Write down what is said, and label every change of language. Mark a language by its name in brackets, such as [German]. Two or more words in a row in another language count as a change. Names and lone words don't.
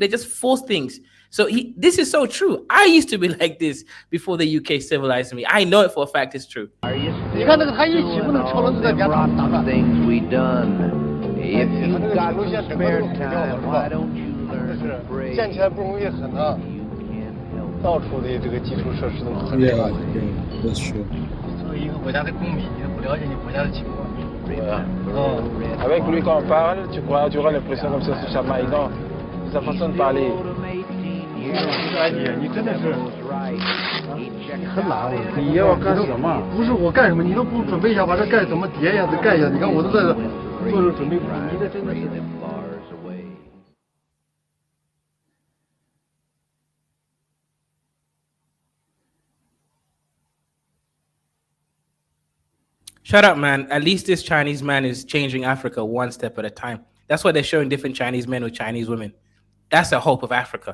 [English] They just force things. So this is so true. I used to be like this before the UK civilized me. I know it for a fact it's true. Are you still doing all them rotten things we done? If you've got some spare time, why don't you learn to pray? You can help [Chinese] 到处的这个基础设施都很差。 [English] Yeah, that's true. [Chinese] 作为一个国家的公民，你都不了解你国家的情况。 [French] Avec lui, quand on parle, tu auras l'impression comme si c'est chamaillant. Sa façon de parler. [Chinese] 你真的是很懒，你要干什么？不是我干什么，你都不准备一下，把这盖怎么叠呀？这盖一下，你看我都在这做着准备，你这真的是。 [English] Shut up, man. At least this Chinese man is changing Africa one step at a time. That's why they're showing different Chinese men with Chinese women. That's the hope of Africa.